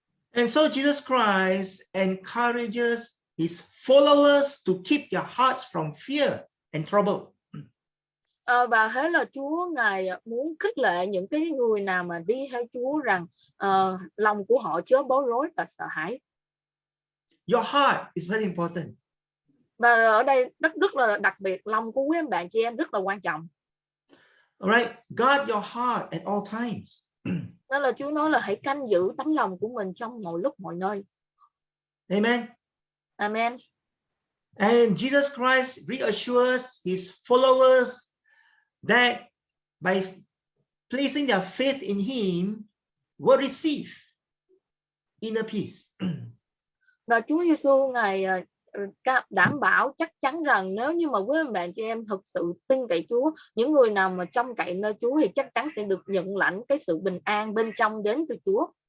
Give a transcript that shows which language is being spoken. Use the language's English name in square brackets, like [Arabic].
[English] And so Jesus Christ encourages his followers to keep their hearts from fear and trouble. [Vietnamese] Và thế là Chúa Ngài muốn khích lệ những cái người nào mà đi theo Chúa rằng lòng của họ chớ bối rối và sợ hãi. [English] Your heart is very important. [Vietnamese] Và ở đây rất là đặc biệt, lòng của quý bạn chị em rất là quan trọng. [English] All right, guard your heart at all times. [Vietnamese] Nên là Chúa nói là hãy canh giữ tấm lòng của mình trong mọi lúc mọi nơi. [English] Amen. Amen. And Jesus Christ reassures his followers that by placing their faith in him, will receive inner peace. [Vietnamese] Và Chúa Giêsu Ngài đảm bảo chắc chắn rằng nếu như mà quý bạn chị em thực sự tin cậy Chúa, những người nào mà trông cậy nơi Chúa thì chắc chắn sẽ được nhận lãnh cái sự bình an bên trong đến từ Chúa.